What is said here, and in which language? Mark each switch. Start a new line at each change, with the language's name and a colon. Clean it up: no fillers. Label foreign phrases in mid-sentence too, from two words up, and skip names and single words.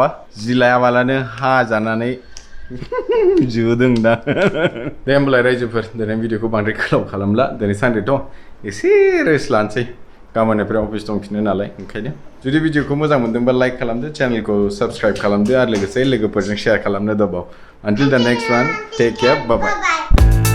Bodo: जि लायाबालानो हा जानानै जोदों दा दे होमबालाय रायजोफोर दिनै भिडिअखौ बांद्राय गोलाव खालामला दिनै सानडेथ' एसे रेस्ट लानोसै गाबोननिफ्राय अफिस दंफिनो नालाय ओंखायनो जुदि भिडिअखौ मोजां मोनदोंबा लाइक खालामदो चेनेलखौ साबस्क्राइब खालामदो आरो लोगोसे लोगोफोरजों शेयार खालामनो दाबाव
English: until the next one take care bye bye